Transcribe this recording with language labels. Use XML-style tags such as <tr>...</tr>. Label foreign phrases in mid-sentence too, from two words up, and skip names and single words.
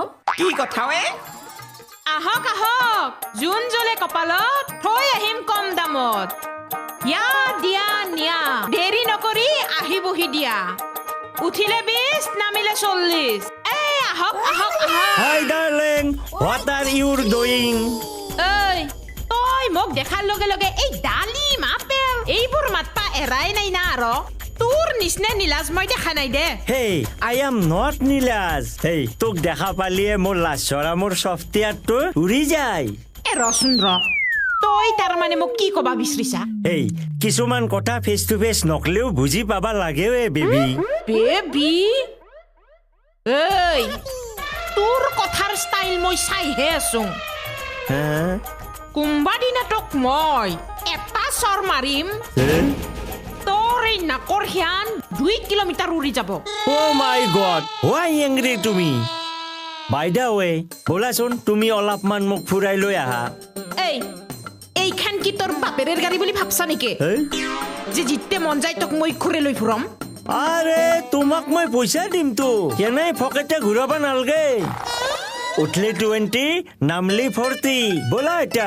<as>কি কথা ৱে আহক আহক জোন জ্বলে কপালত থৈ আহিম কম দামত ইয়া দিয়া নিয়া দেৰি নকৰি আহিবহি দিয়া উঠিলে 20 নামিলে 40 এই আহক আহক আহক</as> <en>Hi darling, what are you doing?</en> <as>এই তই মোক দেখাৰ লগে লগে এই ডালিম আপেল এইবোৰ মাতপা এৰাই নাই না আৰু তোৰ নিচিনা নীলাজ মই দেখা নাই দে</as> <en>Hey, I am not Nilaj.</en> <as>Hey, তোক দেখা পালিয়ে মোৰ লাজৰা মোৰ সফ্টৱেৰটো উৰি যায়। এ ৰচোন ৰ তই তাৰমানে মোক কি কবা বিচাৰিছা Hey, কিছুমান কথা</as> <en>face to face</en> <as>নকলেও বুজি পাবা লাগে বেবি বেবি এই তোৰ কথাৰ ষ্টাইল মই চাইহে আছো কোনবা দিনা তোক মই এটা চৰ মাৰিম তোৰ এই নাকৰ হিয়ান 2 কিলোমিটাৰ উৰি যাব</as> <en>Oh my god, why angry to me? By the way,</en> <as>বলাচোন তুমি অলপমান মোক ফুৰাই লৈ আহা এইখান কি তোৰ বাপেৰেৰ গাড়ী বুলি ভাবছা নেকি যে জিতে মন যায় তোক মই ঘূৰে লৈ ফুৰম আৰে তোমাক মই পইচা দিম তো কেনে ফকেটে ঘূৰাব নালগে উঠলে 20 নামলি 40 বলা এটা</as>